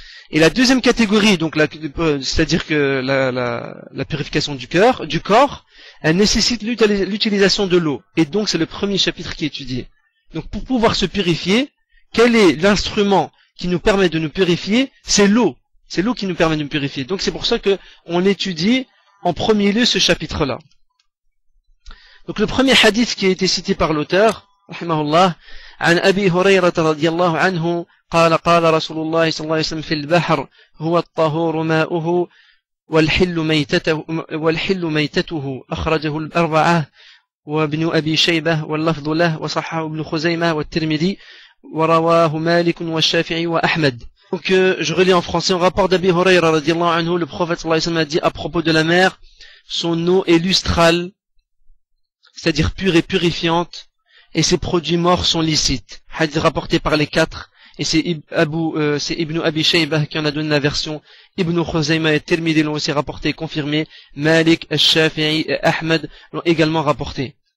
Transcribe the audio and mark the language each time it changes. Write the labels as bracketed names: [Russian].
[French] Et la deuxième catégorie, donc c'est-à-dire que la purification du corps, elle nécessite l'utilisation de l'eau. Et donc c'est le premier chapitre qui est étudié. Donc pour pouvoir se purifier, quel est l'instrument qui nous permet de nous purifier? C'est l'eau. C'est l'eau qui nous permet de nous purifier. Donc c'est pour ça que on étudie en premier lieu ce chapitre-là. Donc le premier hadith qui a été cité par l'auteur, rahimahullah, [Arabic] عن أبي هريرة رضي الله عنه قال قال رسول الله صلى الله عليه وسلم في البحر هو الطهور ماؤه والحل ميتته أخرجه الأربعة وابن أبي شيبة واللفظ له وصححه ابن خزيمة والترمذي ورواه مالك والشافعي وأحمد. [French] Donc je relis en français, en rapport d'Abi Hurayra radiyallahu anhu, le prophète sallallahu alayhi wa sallam a dit à propos de la mer, son eau est lustrale, c'est-à-dire pure et purifiante, et ses produits morts sont licites. Hadith rapporté par les quatre, et c'est Ibn Abi Shaybah qui en a donné la version, Ibn Khuzayma et Tirmidhi l'ont aussi rapporté et confirmé, Malik, Al-Shafi'i et Ahmed l'ont également rapporté.